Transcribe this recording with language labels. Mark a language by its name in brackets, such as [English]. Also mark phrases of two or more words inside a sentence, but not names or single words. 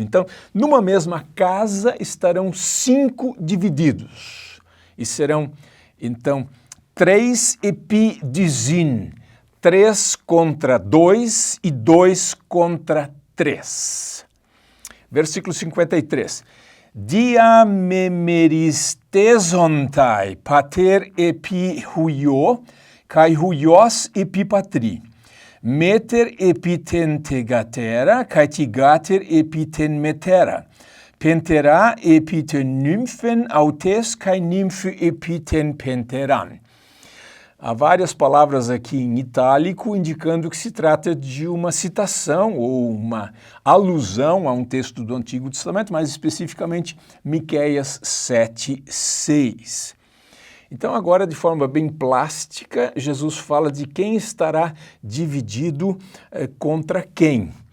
[Portuguese] Então, numa mesma casa estarão 5 divididos. E serão, então, 3 epidizin, 3 contra 2 e 2 contra 3. Versículo 53. [Greek] διαμερισθήσονται πατὴρ ἐπὶ υἱῷ, καὶ υἱὸς ἐπὶ πατρί. μήτηρ ἐπὶ τὴν θυγατέρα, καὶ θυγάτηρ ἐπὶ τὴν μητέρα. πενθερὰ ἐπὶ τὴν νύμφην αὐτῆς, καὶ νύμφη ἐπὶ τὴν πενθεράν. [Portuguese] Há várias palavras aqui em itálico indicando que se trata de uma citação ou uma alusão a um texto do Antigo Testamento, mais especificamente Miqueias 7:6. Então agora, de forma bem plástica, Jesus fala de quem estará dividido contra quem.